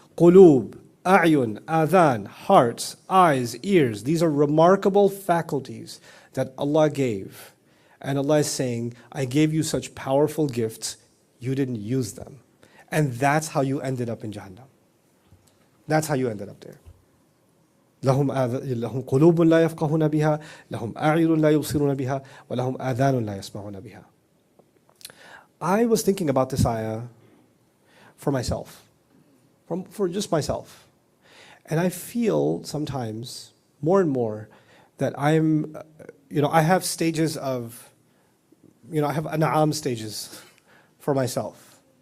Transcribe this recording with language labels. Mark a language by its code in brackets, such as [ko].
[en] Qulub, a'yun, adhan, hearts, eyes, ears. These are remarkable faculties that Allah gave. And Allah is saying, I gave you such powerful gifts, you didn't use them. And that's how you ended up in Jahannam. That's how you ended up there. [ar] لهم قلوب لا يفقهون بها لهم أعين لا يبصرون بها ولهم آذان لا يسمعون بها. [en] I was thinking about this ayah for myself, for just myself. And I feel sometimes, more and more, that I'm, I have stages of, I have an'am stages for myself.